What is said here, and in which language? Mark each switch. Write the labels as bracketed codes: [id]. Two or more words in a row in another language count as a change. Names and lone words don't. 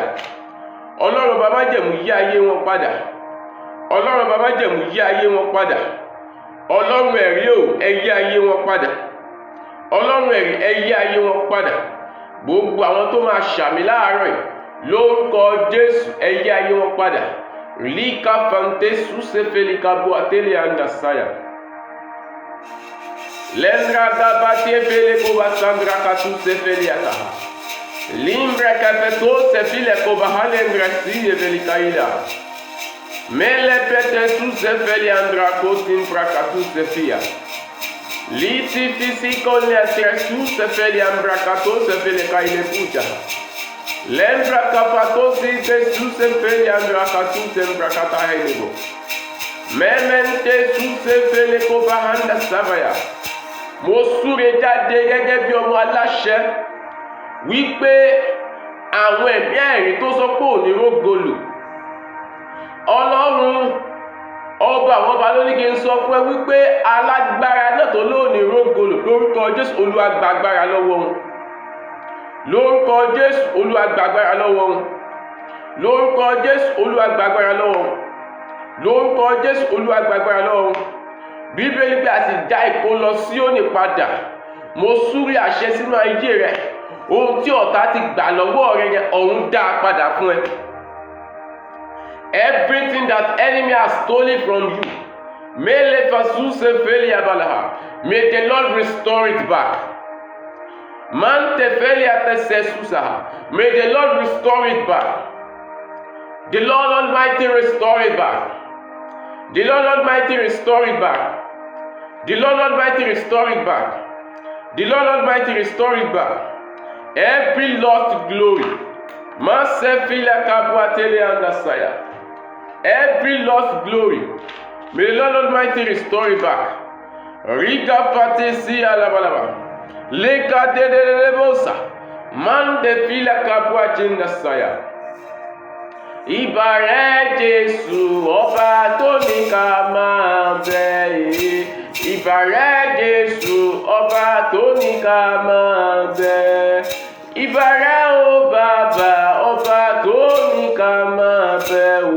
[yo] Ọlọ́run ọba májẹ̀mú yí ayé wọn padà. Ọlọ́run ọba májẹ̀mú yí ayé wọn padà. Ọlọ́run ẹ̀rí ò, ẹ yí ayé wọn padà. Ọlọ́run ẹ̀rí, ẹ yí ayé wọn padà. Gbogbo àwọn tó máa ṣàmì láàárọ̀ yìí lórúkọ Jésù, ẹ yí ayé wọn padà. Líka fante susefélika bo atele andasaya. Lendra dabate fele ko basandra katu sefeli ataha. Limbra kapeto sefile ko bahalendra si evelikaida. Mele pete susefeli andra kotin prakatu sefia. Liti fisiko letre susefeli ambra kato sefele kaile puta. Lembra kapato si te susefeli andra katu sembra kata helebo. Memente susefeli ko bahanda savaya. Mo súre jáde gẹ́gẹ́ bí ọmọ aláṣẹ wípé àwọn ẹ̀mí ẹ̀rí tó sọ pé òní rógolò, Ọlọ́run ọba àwọn ọba ló ní kí n sọ fún ẹ wípé alágbára náà tó lóòní rógolò lórúkọ Jésù, Olúwa gba agbára lọ́wọ́ wọn. Lórúkọ Jésù, Olúwa gba agbára lọ́wọ́ wọn. Lórúkọ Jésù, Olúwa gba agbára lọ́wọ́ wọn. Lórúkọ Jésù, Olúwa gba agbára lọ́wọ́ wọn. Bíbélì pé a ti dá ìkó lọ Síónì padà. Mo súre àṣẹ sínú ayé rẹ. Ohun tí ọ̀tá ti gbà lọ́wọ́ rẹ yẹn, ọ̀run dá a padà fún ẹ. [en] Everything that enemy has stolen from you, may the Lord restore it back. May the Lord restore it back. The Lord Almighty restore it back. The Lord Almighty restore it back. The Lord Almighty restore it back. The Lord Almighty restore it back. Every lost glory. Every lost glory. May the Lord Almighty restore it back. Riga patesi alabalaba. Leka de lebosa. Man de fila kabua jinda saya. [yo] Ìbàrẹ̀ Jésù ọba tó ní ká máa bẹ. Ìbàrẹ̀ Jésù ọba tó ní ká máa bẹ. Ìbàrẹ̀ o bàbá ọba tó ní ká máa bẹ o.